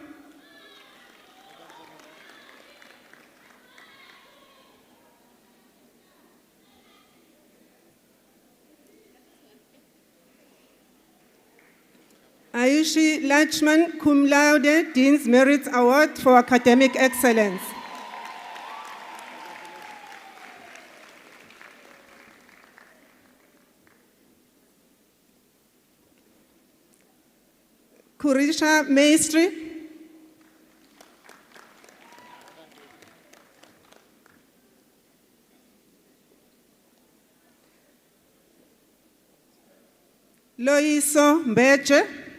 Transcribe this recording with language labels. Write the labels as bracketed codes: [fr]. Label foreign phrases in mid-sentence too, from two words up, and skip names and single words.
[en] Ayushi Lachman, [la] cum laude, [en] Dean's Merit Award for Academic Excellence. Kurisha Maestri. Loiso Mbeche.